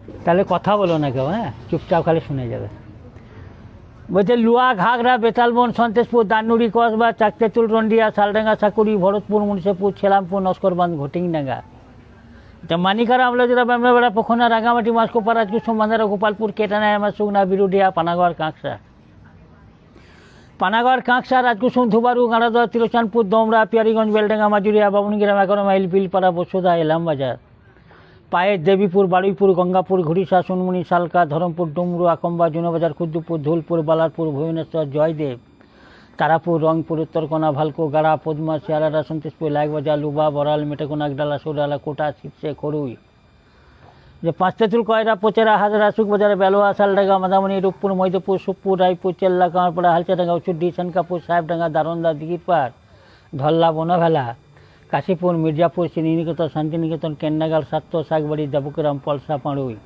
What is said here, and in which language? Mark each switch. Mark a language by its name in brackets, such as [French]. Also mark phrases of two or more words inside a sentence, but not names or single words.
[Bangla] তাহলে কথা বলো না কেউ, হ্যাঁ, চুপচাপ খালি শুনে যাবে। বলছে লুয়া, ঘাগড়া, বেতালবন, সন্তেশপুর, দান্নুরি, কসবা, চাকতেতুল, রন্ডিয়া, শালডাঙ্গা, সাকুরি, ভরতপুর, মুন্সিপুর, ছেলামপুর, নস্করবান্ধ, ঘটিংডাঙ্গা, মানিকারা, আমলাজোড়া, ব্যামরাবেড়া, পোখনা, রাঙামাটি, মাসকোপা, রাজকুসুম, বান্ধারা, গোপালপুর, কেটানা, হেমাসুগনা, বিরুডিয়া, পানাগড়, কাঁকসা, রাজকুসুম, ধুবারু, গাড়াদোয়া, তিলোচানপুর, দমরা, পিয়ারিগঞ্জ, বেলডাঙ্গা, মাজুরিয়া, বামুনগ্রাম, 11 মাইল, বিলপাড়া, বসুধা, এলামবাজার, পায়ের, দেবীপুর, বারুইপুর, গঙ্গাপুর, ঘুরিসা, সোনমুনি, সালকা, ধরমপুর, ডুমরু, আকম্বা, জুনাবাজার, খুদ্দুপুর, ধুলপুর, বালারপুর, ভুবনেশ্বর, জয়দেব, তারাপুর, রংপুর, উত্তরকোনা, ভালকো, গাড়া, পদ্মা, শিয়ালাদা, সন্তেশপুর, লাইকবাজার, লুবা, বড়াল, মেটেকোনা, আগডালা, সৌডালা, কোটা, শিবসে, খড়ুই, যে পাঁচতেতুল, কয়রা, পোচেরা, হাজরা, সুখবাজার, বেলোয়া, শালডাঙ্গা, মাদামণি, রূপপুর, মৈদপুর, সুখপুর, রায়পুর, চেল্লা, কামারপাড়া, হালচাডাঙ্গা, উচুড্ডি, শানকাপুর, সাহেবডাঙ্গা, দারন্দা, দিঘিরপাড়, ধল্লা, বনভেলা, কাশীপুর, মির্জাপুর, শ্রীনিকেতন, শান্তিনিকেতন, কেন্নাগাল, সাত্তো, শাকবাড়ি, দেবগ্রাম, পলসা, পাঁড়ুই।